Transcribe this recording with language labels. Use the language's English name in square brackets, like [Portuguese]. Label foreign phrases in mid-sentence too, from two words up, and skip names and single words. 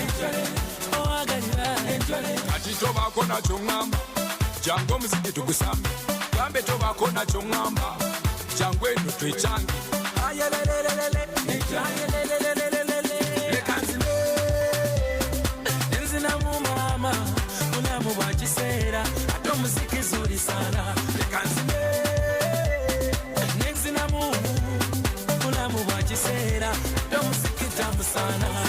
[Ganda] ati tobako nakyo ŋŋamba jangu omuziki tugusambe gambe tobako nakyo ŋŋamba jangu eno twekyange bwakisera ate omuziki [Swahili] zuri sana [Ganda] lekanzime nenzinamu kulamu bwakisera ate omuziki [Swahili] tamu sana